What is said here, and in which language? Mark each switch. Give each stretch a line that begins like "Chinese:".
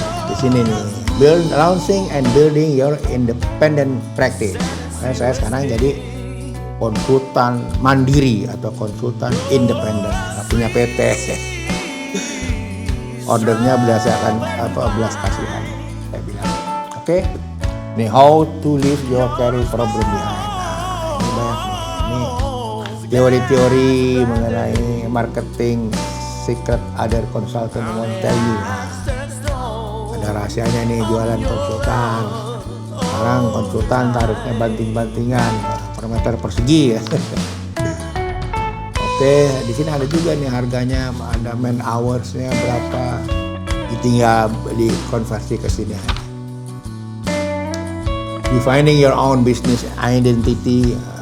Indonesian: Di sini nih,
English: launching and building your independent practice.
Indonesian: Saya sekarang jadi konsultan mandiri atau konsultan independen, punya PT. Ordernya berdasarkan belas kasihan, saya bilang. Oke.
English: Nih, how to leave your career problem behind.
Indonesian: Nah, ini banyak nih. Ini teori-teori mengenai
English: marketing secret other consultant won't tell you.
Indonesian: Ada rahasianya nih jualan konsultan. Sekarang konsultan tarifnya banting-bantingan per meter persegi ya. Oke, di sini ada juga nih harganya, ada man hours-nya berapa. Tinggal dikonversi ke sini.
English: Defining your own business identity.